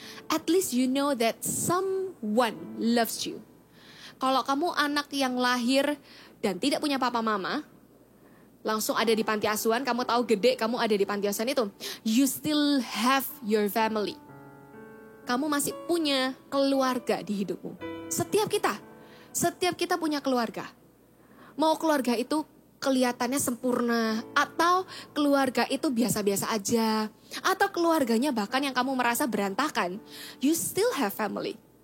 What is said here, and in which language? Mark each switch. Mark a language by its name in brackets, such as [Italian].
[English] At least you know that someone loves you. [Indonesian] Kalau kamu anak yang lahir dan tidak punya papa mama, langsung ada di panti asuhan, kamu tahu gede kamu ada di panti asuhan itu. [English] You still have your family. [Indonesian] Kamu masih punya keluarga di hidupmu. Setiap kita punya keluarga. Mau keluarga itu kelihatannya sempurna, atau keluarga itu biasa-biasa aja, atau keluarganya bahkan yang kamu merasa berantakan, [English] you still have family.